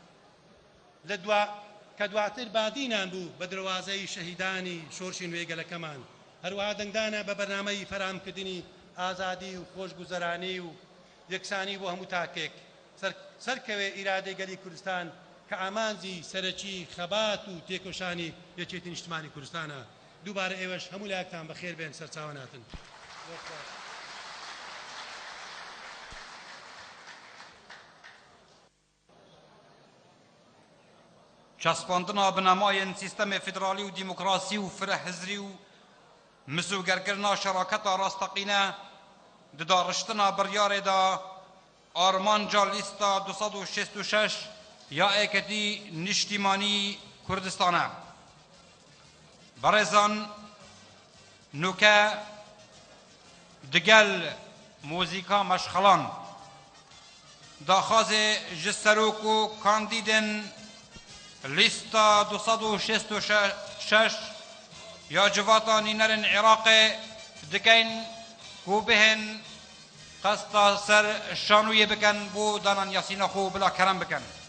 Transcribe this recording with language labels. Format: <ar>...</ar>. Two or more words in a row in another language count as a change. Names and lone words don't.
<ckb>کە دواتر بادینان بوو بە درەوازەی شەهیدانی شۆڕشی نوێی گەلەکەمان هەروەها دەنگدانە بە بەرنامەی فەرهەمکردنی ئازادی و خۆشگوزەرانی و یەکسانی بۆ هەموو تاکێک سەرکەوێ ئیرادەی گەلی کوردستان کە ئامانجی سەرەکی خەبات و تێکۆشانی یەکێتی نیشتمانی کوردستانە دووبارە ئێوەش هەموو لایەکتان بەخێر بێن سەرچاوە ناتن</ckb> <ku>چەسپاندنا بنەمایên سیستەمê فیدرالî û دîموکراسî û firehizrî û misûgerkirina şeraketa rastaqîne di dariştina biryarê de armanca lîsta 266 ya êketî niştîmanî Kurdistan e. Berêzan nûke digel mûzîka meşxelan daxwazê ji serok û kandîdên lîsta 266 ya civata nînerên Iraqê dikin ku bihên qesta ser şanûyê bikin bû danan yasîna xwe bila kerem bikin.</ku>